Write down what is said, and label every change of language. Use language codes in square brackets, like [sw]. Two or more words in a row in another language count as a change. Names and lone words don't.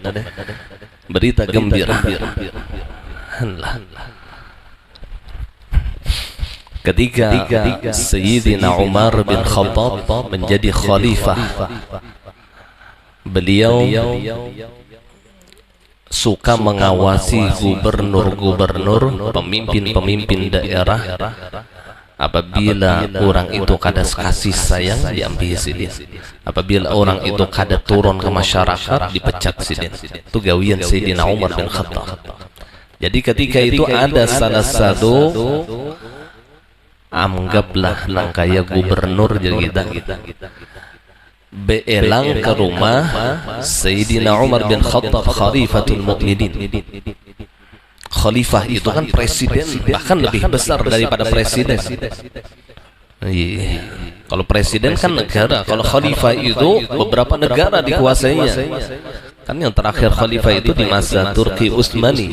[id] Berita gembira. Ketika Sayyidina Umar bin Khattab menjadi khalifah, beliau suka mengawasi gubernur-gubernur, pemimpin-pemimpin daerah. [bjn] Apabila orang itu kada kasih sayang, diambil sidin. Apabila orang itu kada turun ke masyarakat, dipecat sidin. Itu gawian Sayyidina Umar bin Khattab. Jadi ketika itu ada salah satu, anggaplah nang kaya gubernur jadi kita beelang ke rumah Sayyidina Umar bin Khattab [ar] khalifatul mu'minin. [id] Khalifah itu kan presiden, bahkan lebih besar daripada presiden. Kalau presiden kan negara, kalau khalifah itu beberapa negara dikuasainya. Kan yang terakhir khalifah itu di masa Turki Utsmani.